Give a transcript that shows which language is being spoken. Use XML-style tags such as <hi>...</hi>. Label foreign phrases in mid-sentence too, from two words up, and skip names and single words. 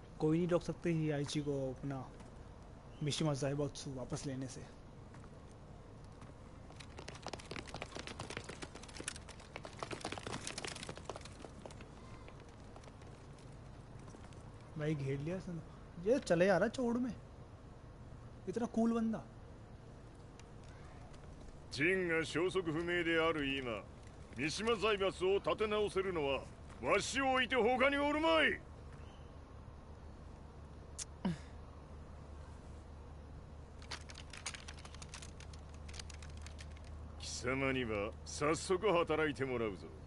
<hi>कोई नहीं रोक सकते ही आइची को अपना मिशिमा ज़ाइबात्सु वापस लेने से। भाई घेर लिया इसने। ये चले आ रहा चौड़ में, इतना कूल बंदा।</hi> <ja>ジンが消息不明である今、三島財閥を立て直せるのはわしを置いて他におるまい。貴様には早速働いてもらうぞ。</ja>